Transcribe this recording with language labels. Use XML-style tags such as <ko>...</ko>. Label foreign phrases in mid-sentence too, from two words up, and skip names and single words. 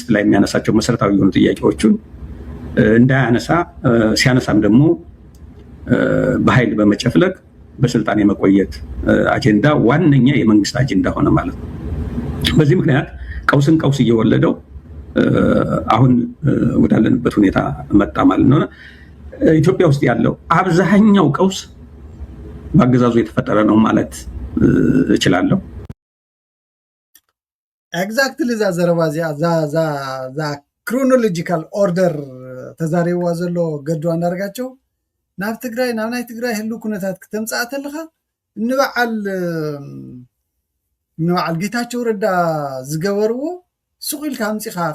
<am>ላይ የሚያነሳቸው መሰረታዊ የሆኑ ጥያቄዎችን እንዳያነሳ፣ ሲያነሳም ደግሞ በኃይል በመጨፍለቅ በስልጣን የመቆየት አጀንዳ ዋነኛ የመንግስት አጀንዳ ሆነ ማለት ነው። በዚህ ምክንያት ቀውስን ቀውስ እየወለደው አሁን ወዳለንበት ሁኔታ መጣ ማለት ነው። ኢትዮጵያ ውስጥ ያለው አብዛኛው ቀውስ በአገዛዙ የተፈጠረ ነው ማለት እችላለሁ።</am> <ti>ኤግዛክትሊ ዛ ዘረባ ዛ</ti> <en>chronological order</en> <ti>ተዛሪብዋ ዘሎ ገዱ አንዳርጋቸው ናብ ትግራይ ናብ ናይ ትግራይ ህሉ ኩነታት ከተምፃእ ተለኻ ንበዓል ጌታቸው ረዳ ዝገበርዎ ስቑኢልካ ኣምፂኻ</ti>